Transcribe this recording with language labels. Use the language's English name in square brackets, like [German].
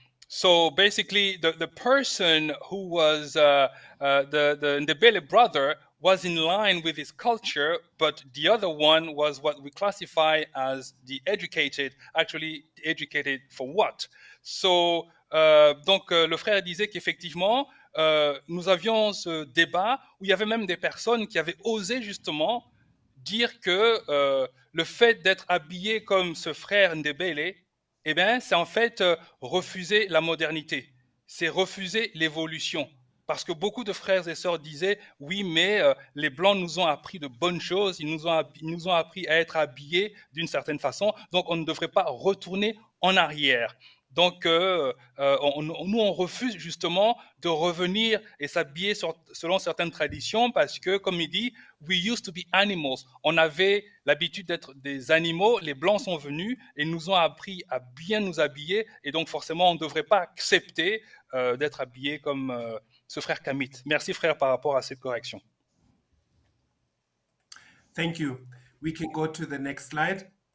[English] So basically, the person who was the Ndebele brother was in line with his culture, but the other one was what we classify as the educated. Actually, educated for what? [French] So, donc, le frère disait qu'effectivement, nous avions ce débat où il y avait même des personnes qui avaient osé justement dire que le fait d'être habillé comme ce frère Ndebele, eh bien, c'est en fait refuser la modernité, c'est refuser l'évolution. Parce que beaucoup de frères et sœurs disaient, oui, mais les Blancs nous ont appris de bonnes choses, ils nous ont appris à être habillés d'une certaine façon, donc on ne devrait pas retourner en arrière. Donc, nous, on refuse justement de revenir et s'habiller selon certaines traditions parce que, comme il dit, [English] we used to be animals. [French] On avait l'habitude d'être des animaux. Les Blancs sont venus et nous ont appris à bien nous habiller. Et donc, forcément, on ne devrait pas accepter d'être habillé comme ce frère kamite. Merci, frère, par rapport à cette correction. [English] Thank you. We can go to the next slide.